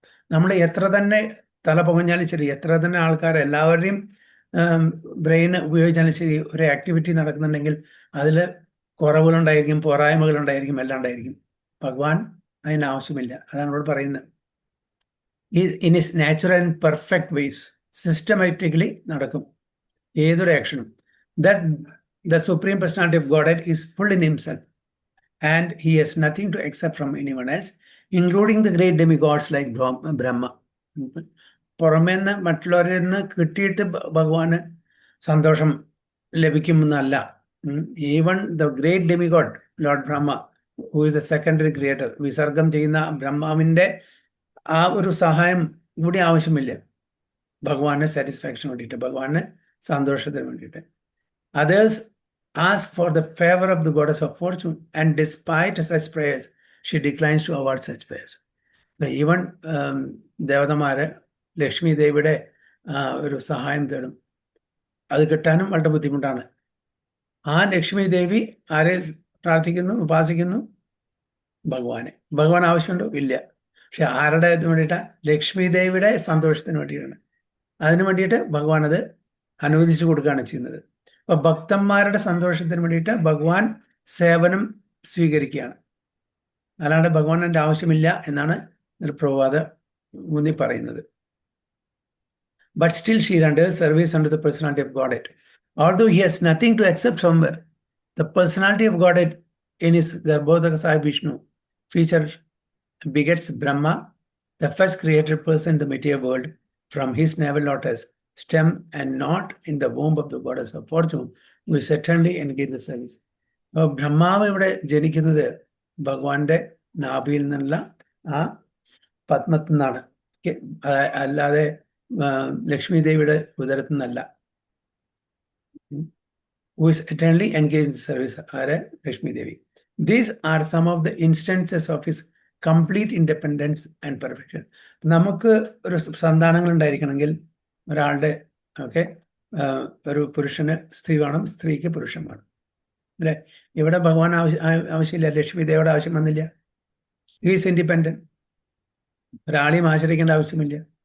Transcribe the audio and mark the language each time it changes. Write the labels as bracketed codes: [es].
[ml] നമ്മൾ എത്ര തന്നെ തല പുകഞ്ഞാലും ശരി, എത്ര തന്നെ ആൾക്കാർ എല്ലാവരുടെയും ബ്രെയിൻ ഉപയോഗിച്ചാലും ശരി, ഒരു ആക്ടിവിറ്റി നടക്കുന്നുണ്ടെങ്കിൽ അതിൽ കുറവുകളുണ്ടായിരിക്കും, പോരായ്മകളുണ്ടായിരിക്കും, എല്ലാം ഉണ്ടായിരിക്കും. ഭഗവാൻ അതിന് ആവശ്യമില്ല. അതാണ് ഇവിടെ പറയുന്നത്. [en] in is natural and perfect ways [ml] systematically നടക്കും ഏതൊരു ആക്ഷനും. [en] The Supreme Personality of Godhead is full in himself and he has nothing to accept from anyone else, including the great demigods like Brahma. [ml] പുറമേന്ന് മറ്റുള്ളവരിൽ നിന്ന് കിട്ടിയിട്ട് ഭഗവാന് സന്തോഷം ലഭിക്കുമെന്നല്ല. [en] even the great demigod Lord Brahma, who is a secondary creator, [ml] വിസർഗം ചെയ്യുന്ന ബ്രഹ്മാവിന്റെ ആ ഒരു സഹായം കൂടി ആവശ്യമില്ല ഭഗവാന് സാറ്റിസ്ഫാക്ഷന് വേണ്ടിയിട്ട്, ഭഗവാന് സന്തോഷത്തിന് വേണ്ടിയിട്ട്. [en] Others ask for the favor of the goddess of fortune, and despite such prayers, she declines to award such favors. [ml] Even ദേവതമാര് Lakshmi ദേവിയുടെ ഒരു സഹായം തേടും, അത് കിട്ടാനും വളരെ ബുദ്ധിമുട്ടാണ്. ആ ലക്ഷ്മി ദേവി ആരെ പ്രാർത്ഥിക്കുന്നു, ഉപാസിക്കുന്നു? ഭഗവാനെ. ഭഗവാൻ ആവശ്യമുണ്ടോ? ഇല്ല. പക്ഷെ ആരുടെ വേണ്ടിയിട്ടാണ്? ലക്ഷ്മി ദേവിയുടെ സന്തോഷത്തിന് വേണ്ടിയിട്ടാണ്. അതിനു വേണ്ടിയിട്ട് ഭഗവാൻ അത് അനുവദിച്ചു കൊടുക്കുകയാണ് ചെയ്യുന്നത്. അപ്പൊ ഭക്തന്മാരുടെ സന്തോഷത്തിന് വേണ്ടിയിട്ട് ഭഗവാൻ സേവനം സ്വീകരിക്കുകയാണ്, അല്ലാണ്ട് ഭഗവാന്റെ ആവശ്യമില്ല എന്നാണ് പ്രഭുപാദ ഊന്നി പറയുന്നത്. [en] But still she renders service under the personality of Godhead. Although he has nothing to accept somewhere, the personality of Godhead in his Garbhodaka Sai Vishnu feature begets Brahma, the first created person in the material world, from his navel lotus stem and not in the womb of the goddess of fortune, who is eternally engaged in the service. [ml] ബ്രഹ്മാവ് ഇവിടെ ജനിക്കുന്നത് ഭഗവാന്റെ നാഭിയിൽ നിന്നുള്ള ആ പത്മത്തിൽ നിന്നാണ്, അല്ലാതെ ലക്ഷ്മി ദേവിയുടെ ഉദരത്തിൽ നിന്നല്ല. [en] Who is eternally engaged in the service, [ml] ആരെ? ലക്ഷ്മി ദേവി. [en] These are some of the instances of his complete independence and perfection. [ml] നമുക്ക് ഒരു സന്താനങ്ങൾ ഉണ്ടായിരിക്കണമെങ്കിൽ ഒരാളുടെ ഒരു പുരുഷന് സ്ത്രീ വേണം, സ്ത്രീക്ക് പുരുഷൻ വേണം, അല്ലെ? ഇവിടെ ഭഗവാൻ ആവശ്യമില്ല, ലക്ഷ്മി ദേവിയുടെ ആവശ്യം വന്നില്ല. [en] is independent, [ml] ഒരാളെയും ആശ്രയിക്കേണ്ട ആവശ്യമില്ല.